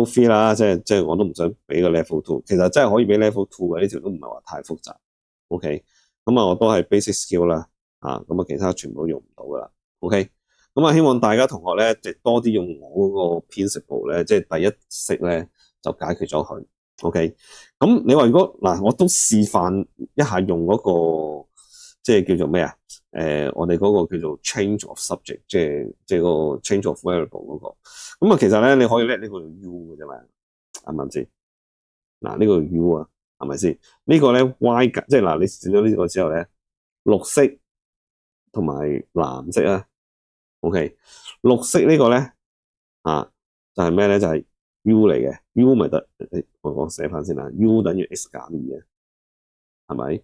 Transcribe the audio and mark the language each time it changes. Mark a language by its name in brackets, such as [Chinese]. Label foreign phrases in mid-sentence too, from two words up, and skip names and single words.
[Cantonese] 3 啦，即係我都唔想俾個 level 2，其實真係可以俾 level 2嘅，呢條都唔係話太複雜。OK， 咁我都係 [English] basic skill [Cantonese] 啦，咁其他全部都用唔到噶啦。OK， 咁希望大家同學咧，多啲用我嗰個 principle 咧，即係第一式咧就解決咗佢。OK， 咁你話如果我都示範一下用嗰個即係叫做咩啊？我哋嗰個叫做 [English] change of subject， [Cantonese] 即係嗰個 [English] change of variable [Cantonese] 嗰個。咁其實咧你可以叻呢個用 U 嘅啫嘛，啱唔啱先？呢個用 U 啊。係咪先？呢個咧 y 即係你選咗呢個之後咧，綠色同埋藍色啊 ，OK， 綠色呢個咧就係咩咧？就係 U 嚟嘅 ，U 咪得，我寫翻先啦 ，U 等於 x 減2啊，係咪？